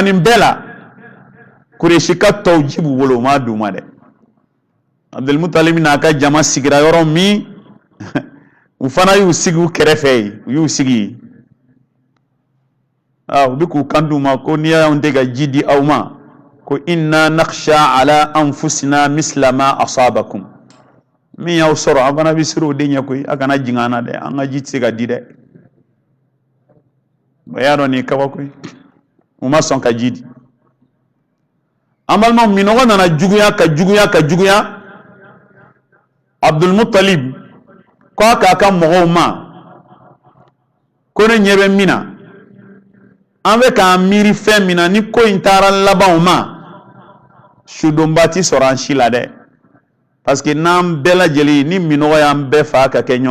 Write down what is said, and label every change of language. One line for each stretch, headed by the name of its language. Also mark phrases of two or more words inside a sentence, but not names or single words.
Bambara: nin bɛɛ la Kureshika tɔw ji b'u bolo u m'a d'u ma dɛ Abdulmutalibi n'a ka jama sigira yɔrɔ min u fana y'u sigi u kɛrɛfɛ yen u y'u sigi yen u bɛ k'u kan d'u ma ko n'i y'anw tɛ ka ji di aw ma ko
Arabic: إنا نخشى على أنفسنا مثل ما أصابكم
Bambara: min y'aw sɔrɔ an fana bɛ siran o de ɲɛ koyi a kana jigin an na dɛ an ka ji tɛ se ka di dɛ o y'a dɔn nin ye kabako ye u ma sɔn ka ji di an balimaw minɔgɔ nana juguya Abdulmutalib ko a k'a ka mɔgɔw ma ko ne ɲɛ bɛ min na an bɛ k'an miiri fɛn min na ni ko in taara laban o ma sudonba ti sɔrɔ an si la dɛ
French: parce que
Bambara: n'an bɛɛ lajɛlen ni minɔgɔ y'an bɛɛ fa ka kɛ